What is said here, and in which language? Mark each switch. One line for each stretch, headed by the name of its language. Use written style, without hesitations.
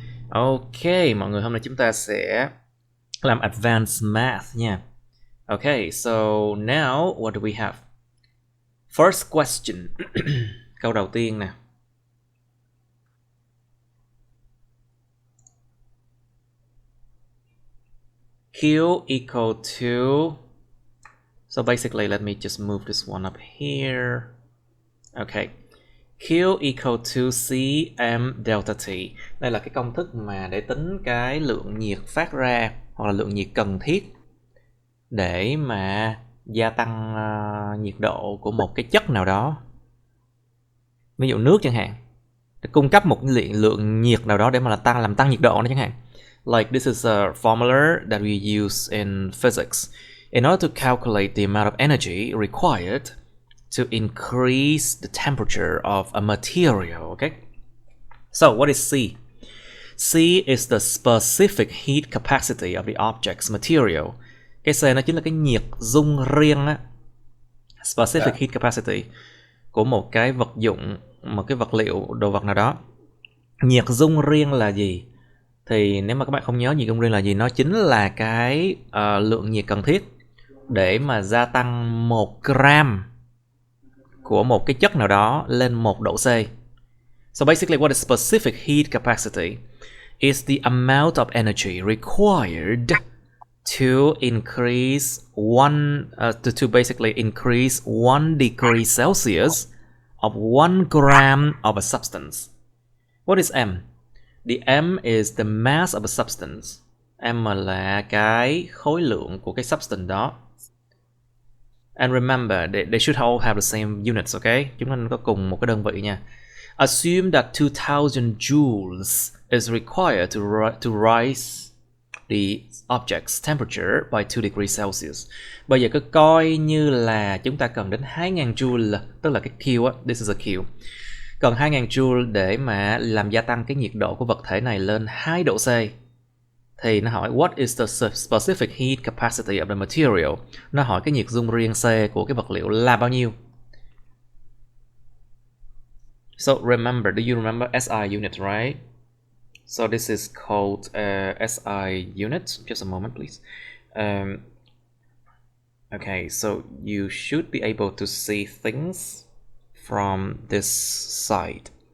Vietnamese: Ok, mọi người, hôm nay chúng ta sẽ làm advanced math nha.
English: Okay, so now what do we have? First question.
Vietnamese: Câu đầu tiên nè.
English: Q equal to, so basically let me just move this one up here. Okay. Q equal to Cm delta T.
Vietnamese: Đây là cái công thức mà để tính cái lượng nhiệt phát ra hoặc là lượng nhiệt cần thiết để mà gia tăng nhiệt độ của một cái chất nào đó. Ví dụ nước chẳng hạn, để cung cấp một lượng nhiệt nào đó để mà làm tăng nhiệt độ nó chẳng hạn.
English: Like this is a formula that we use in physics. In order to calculate the amount of energy required to increase the temperature of a material, okay? So what is C? C is the specific heat capacity of the object's material.
Vietnamese: Cái C nó chính là cái nhiệt dung riêng á.
English: Specific heat capacity
Vietnamese: của một cái vật dụng, một cái vật liệu, đồ vật nào đó. Nhiệt dung riêng là gì? Thì nếu mà các bạn không nhớ nhiệt dung riêng là gì, nó chính là cái lượng nhiệt cần thiết để mà gia tăng 1 gram của một cái chất nào đó lên 1 độ C.
English: So basically what is specific heat capacity is the amount of energy required to increase to basically increase 1 degree Celsius of 1 gram of a substance. What is M? The M is the mass of a substance.
Vietnamese: M là cái khối lượng của cái substance đó.
English: And remember, they should all have the same units, okay?
Vietnamese: Chúng nó có cùng một cái đơn vị nha.
English: Assume that 2000 joules is required to rise the object's temperature by 2 degrees Celsius.
Vietnamese: Bây giờ cứ coi như là chúng ta cần đến 2000 joule, tức là cái Q á,
English: this is a Q.
Vietnamese: Cần 2000 joule để mà làm gia tăng cái nhiệt độ của vật thể này lên 2 độ C. Thì nó hỏi
English: what is the specific heat capacity of the material?
Vietnamese: Nó hỏi cái nhiệt dung riêng C của cái vật liệu là bao nhiêu?
English: So remember, do you remember SI unit, right? So this is called SI unit. Just a moment, please. Okay, so you should be able to see things from this side.